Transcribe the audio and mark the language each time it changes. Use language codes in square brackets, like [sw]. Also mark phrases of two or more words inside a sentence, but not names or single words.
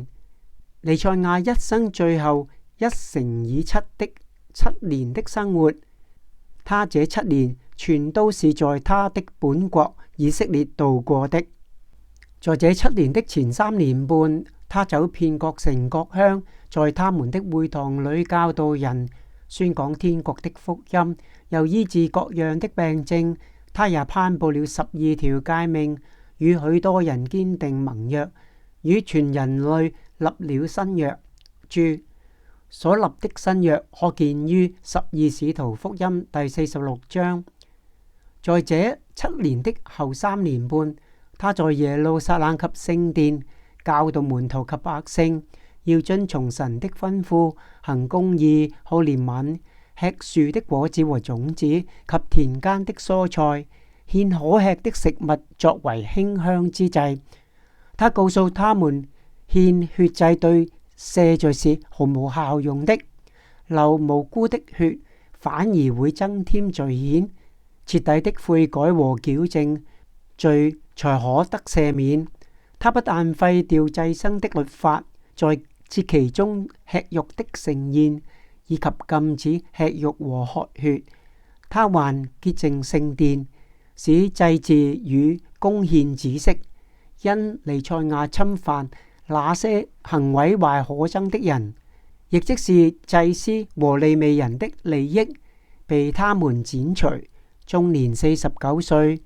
[zh] 彌賽亞一生最後1乘以7的7年的生活，他這7年全都是在他的本國以色列度過的。在這7年的前3年半，他走遍各城各鄉，在他們的會堂裏教導人，宣講天國的福音，又醫治各樣的病症。他也頒布了12條誡命，與許多人堅定盟約，與全人類立了新約。注：所立的新約可見於12使徒福音第46章。在這7年的後3年半，他在耶路撒冷及聖殿教導門徒及百姓，要遵從神的吩咐，行公義、好憐憫，吃樹的果子和種子及田間的蔬菜，獻可吃的食物作為馨香之祭。他告訴他們，獻血祭對赦罪是毫無效用的，流無辜的血反而會增添罪愆。徹底的悔改和矯正，罪才可得赦免。他不但廢掉祭牲的律法，在節期中吃肉的盛宴，以及禁止吃肉和喝血，他還潔淨聖殿，使祭祀與供獻止息。因彌賽亞侵犯那些行毀壞可憎的人，亦即是祭司和利未人的利益，被他們剪除，終年49歲。